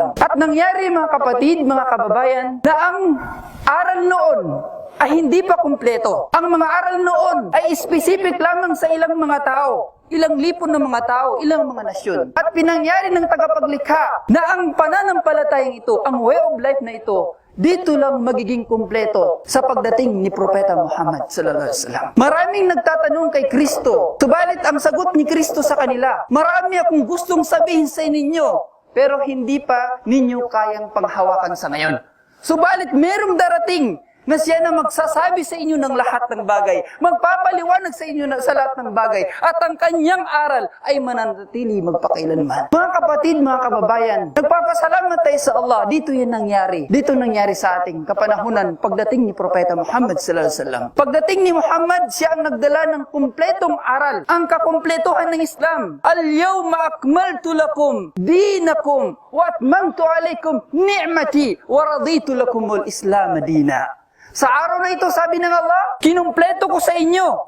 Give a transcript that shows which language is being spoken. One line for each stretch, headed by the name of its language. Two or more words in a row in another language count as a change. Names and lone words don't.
Filipino: At nangyari mga kapatid, mga kababayan, na ang aral noon ay hindi pa kumpleto. Ang mga aral noon ay specific lamang sa ilang mga tao, ilang lipon ng mga tao, ilang mga nasyon. At pinangyari ng tagapaglikha na ang pananampalatayang ito, ang
English: way of life
Filipino: na ito, dito lang magiging kumpleto sa pagdating ni Propeta Muhammad
Arabic: صلى الله عليه وسلم.
Filipino: Maraming nagtatanong kay Kristo, subalit ang sagot ni Kristo sa kanila, marami akong gustong sabihin sa inyo, pero hindi pa ninyo kayang panghawakan sa ngayon. Subalit merong darating na siya na magsasabi sa inyo ng lahat ng bagay, magpapaliwanag sa inyo sa lahat ng bagay, at ang kanyang aral ay mananatili magpakailanman. Mga kapatid, mga kababayan, nagpapasalamat tayo sa Allah, dito yan nangyari. Dito nangyari sa ating kapanahunan pagdating ni Propeta Muhammad
Arabic: صلى الله عليه وسلم.
Filipino: Pagdating ni Muhammad, siya ang nagdala ng kumpletong aral, ang kakumpletuhan ng Islam.
Arabic: اليوم أكملت لكم دينكم وأتممت عليكم نعمتي ورضيت لكم الإسلام دينا.
Filipino: Sa araw na ito, sabi ng Allah, kinumpleto ko sa inyo